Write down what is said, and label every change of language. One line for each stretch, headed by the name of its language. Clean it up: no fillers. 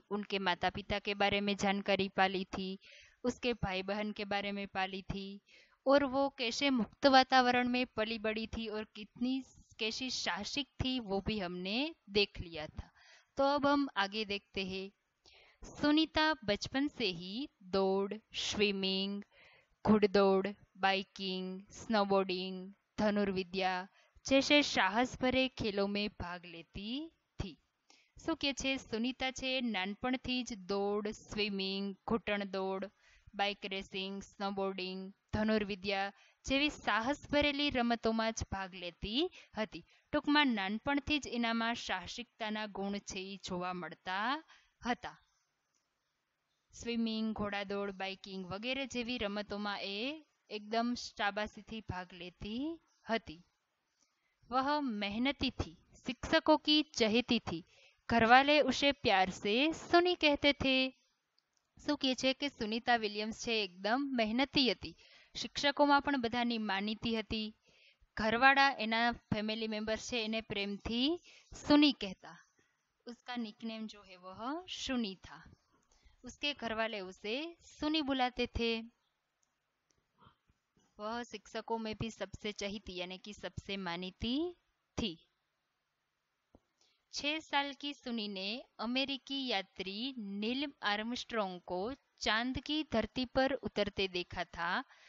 Hindi: उनके माता पिता के बारे में जानकारी पा ली थी, उसके भाई बहन के बारे में पा ली थी, और वो कैसे मुक्त वातावरण में पली बड़ी थी और कितनी कैसी साहसिक थी वो भी हमने देख लिया था। तो अब हम आगे देखते हैं। सुनीता बचपन से ही दौड़, स्विमिंग, घुड़दौड़, बाइकिंग, स्नोबोर्डिंग, धनुर्विद्या जैसे साहस भरे खेलों में भाग लेती थी।
Gujarati: શું કે છે સુનીતા છે નાનપણથી જ દોડ, સ્વિમિંગ, ઘૂંટણ દોડ, બાઇક રેસિંગ, સ્નોબોર્ડિંગ, ધનુર્વિદ્યા જેવી સાહસ ભરેલી રમતોમાં જ ભાગ લેતી હતી. ટૂંકમાં નાનપણથી જ એનામાં સાહસિકતાના ગુણ છે એ જોવા મળતા હતા. સ્વિમિંગ, ઘોડાદોડ, બાઇકિંગ વગેરે જેવી રમતોમાં એ
Hindi: एकदम शाबाशी भाग लेती हती. वह मेहनती थी, शिक्षकों की चहेती थी, घरवाले उसे प्यार से सुनी कहते थे.
Gujarati: શું કહે છે કે સુનીતા વિલિયમ્સ છે એકદમ મહેનતી હતી, શિક્ષકોમાં પણ બધાની માનીતી હતી, ઘરવાળા એના ફેમિલી મેમ્બર્સ છે એને પ્રેમથી સુની કહેતા.
Hindi: उसका निकनेम जो है वह सुनी था. उसके घरवाले उसे सुनी बुलाते थे. वह शिक्षकों में भी सबसे चहेती यानी कि सबसे मानीती थी. 6 साल की सुनी ने अमेरिकी यात्री नील आर्मस्ट्रॉन्ग को चांद की धरती पर उतरते देखा था.